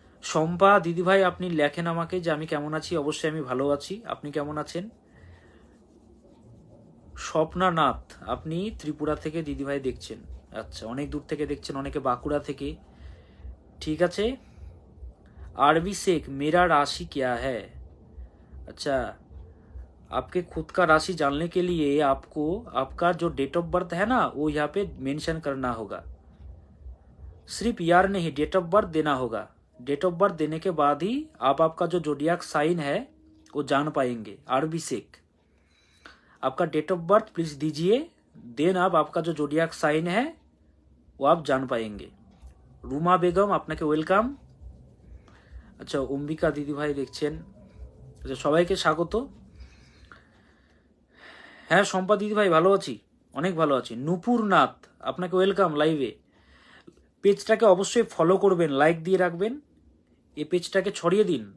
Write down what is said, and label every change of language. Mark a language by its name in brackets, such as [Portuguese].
[Bangla] শম্পা দিদিভাই, আপনি লেখেন আমাকে যে আমি কেমন আছি, অবশ্যই আমি ভালো আছি, আপনি কেমন আছেন? স্বপ্না নাথ, আপনি ত্রিপুরা থেকে দিদিভাই দেখছেন, আচ্ছা, অনেক দূর থেকে দেখছেন, অনেকে বাঁকুড়া থেকে, ঠিক আছে। [Hindi] आरबी शेख, मेरा राशि क्या है? अच्छा, आपके खुद का राशि जानने के लिए आपको आपका जो डेट ऑफ बर्थ है ना वो यहाँ पे मेंशन करना होगा। सिर्फ यार नहीं, डेट ऑफ बर्थ देना होगा। डेट ऑफ बर्थ देने के बाद ही आप आपका जो जोडियाक साइन है वो जान पाएंगे। आरबी शेख, आपका डेट ऑफ बर्थ प्लीज दीजिए, देन आप आपका जो जोडियाक साइन है वो आप जान पाएंगे। [Bangla] রুমা বেগম, আপনাকে ওয়েলকাম। আচ্ছা, অম্বিকা দিদিভাই দেখছেন, আচ্ছা, সবাইকে স্বাগত। হ্যাঁ শম্পা দিদিভাই, ভালো আছি, অনেক ভালো আছি। নূপুর নাথ, আপনাকে ওয়েলকাম লাইভে। পেজটাকে অবশ্যই ফলো করবেন, লাইক দিয়ে রাখবেন, এই পেজটাকে ছড়িয়ে দিন।